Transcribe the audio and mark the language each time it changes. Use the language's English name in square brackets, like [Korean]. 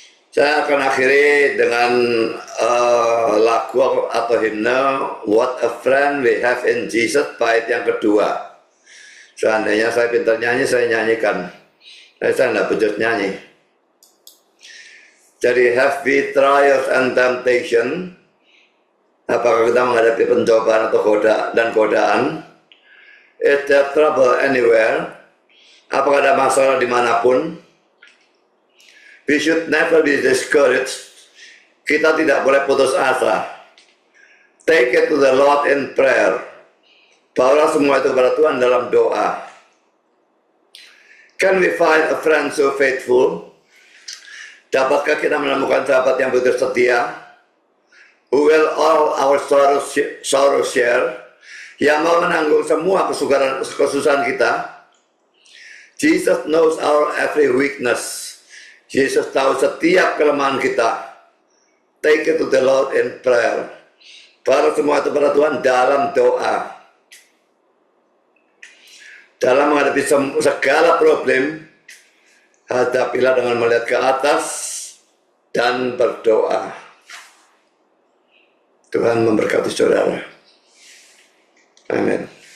[Indonesian] Saya akan akhiri dengan lagu atau himne What a Friend We Have in Jesus, bait yang kedua. Seandainya saya pintar nyanyi, saya nyanyikan. Saya tidak becus nyanyi. [English] Jadi, have we trials and temptation? [Indonesian] Apakah kita menghadapi pencobaan atau godaan? [English] Is there trouble anywhere? [Indonesian] Apakah ada masalah dimanapun? [English] We should never be discouraged. [Indonesian] Kita tidak boleh putus asa. [English] Take it to the Lord in prayer. Bawalah semua itu kepada Tuhan dalam doa. Can we find a friend so faithful? [Indonesian] Dapatkah kita menemukan sahabat yang begitu setia? Who will all our sorrow share? Yang mau menanggung semua kesusahan kita. [English] Jesus knows our every weakness. Yesus tahu setiap kelemahan kita. Take it to the Lord in prayer. [Indonesian] Bawa semua itu pada Tuhan dalam doa. Dalam menghadapi segala problem, hadapilah dengan melihat ke atas dan berdoa. Tuhan memberkati saudara. Amin.